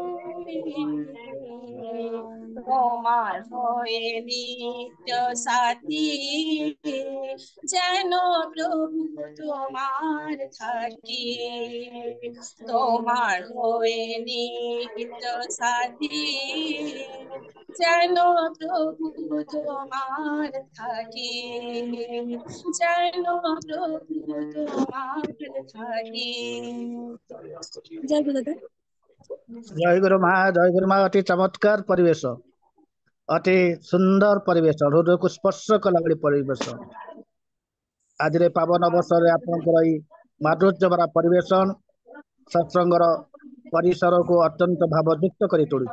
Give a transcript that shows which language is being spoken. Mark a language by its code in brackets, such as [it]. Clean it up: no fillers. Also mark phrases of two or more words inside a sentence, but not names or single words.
[bn] তোমার হয়ে নিত্য সাথী যেন প্রভু তোমার থাকি তোমার হয়ে নিত্য সাথী যেন প্রভু তোমার থাকি যেন প্রভু তোমার থাকি জয় গুরু দাদা। [or] ଜୟ ଗୁରୁ ମା, ଜୟ ଗୁରୁ ମା। ଅତି ଚମତ୍କାର ପରିବେଶ, ଅତି ସୁନ୍ଦର ପରିବେଶ, ହୃଦୟକୁ ସ୍ପର୍ଶ କଲା ଭଳି ପରିବେଶ। ଆଜିର ପାବନ ଅବସରରେ ଆପଣଙ୍କର ଏଇ ମାଧୁର୍ଯ୍ୟ ଭରା ପରିବେଷଣ ସତ୍ସଙ୍ଗର ପରିସରକୁ ଅତ୍ୟନ୍ତ ଭାବଯୁକ୍ତ କରି ତୋଳୁଛି।